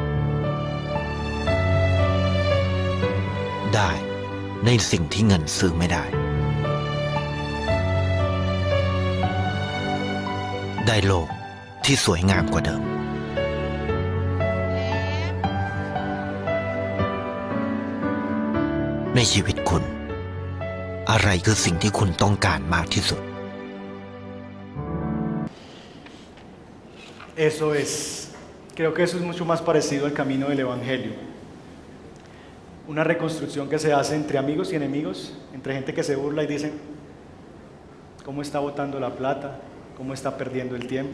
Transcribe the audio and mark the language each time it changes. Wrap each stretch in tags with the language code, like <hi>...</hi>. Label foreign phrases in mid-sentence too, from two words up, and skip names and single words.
<th>ได้ในสิ่งที่เงินซื้อไม่ได้ได้โลกที่สวยงามกว่าเดิมในชีวิตคุณอะไรคือสิ่งที่คุณต้องการมากที่สุด</th> <es>Eso es, creo que eso es mucho más parecido al camino del Evangelio. Una reconstrucción que se hace entre amigos y enemigos, entre gente que se burla y dicen cómo está botando la plata, cómo está perdiendo el tiempo.</es>